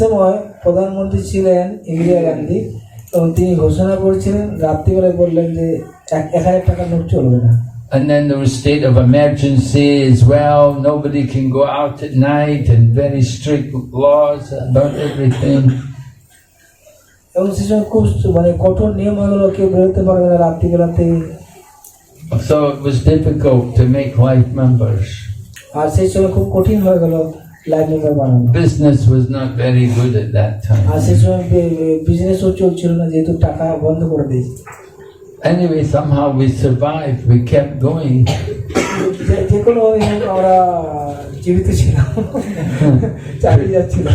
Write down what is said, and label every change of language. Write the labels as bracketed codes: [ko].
[bn] সময় প্রধানমন্ত্রী ছিলেন ইন্দিরা গান্ধী, এবং তিনি ঘোষণা করেছিলেন, রাত্রিবেলায় বললেন যে 1,000 টাকার নোট চলবে না। [en] And then there was state of emergency as well. Nobody can go out at night, and very strict laws about everything. [bn] এবং সেই সময় খুব কঠোর নিয়ম হয়ে গেল, কেউ বেরোতে পারবে না রাত্রিবেলাতে। [en] So it was difficult to make life members. [bn] আর সেই সময় খুব কঠিন হয়ে গেল লাইফ মেম্বার বানানো। [en] Business was not very good at that [bn] আর সেই [en] time. [bn] সময় বিজনেসও চলছিল না, যেহেতু টাকা বন্ধ করে দিয়েছে। [en] Anyway, somehow we survived. We kept going. [bn] যে কোনো আমরা জীবিত ছিলাম, চালিয়ে যাচ্ছিলাম।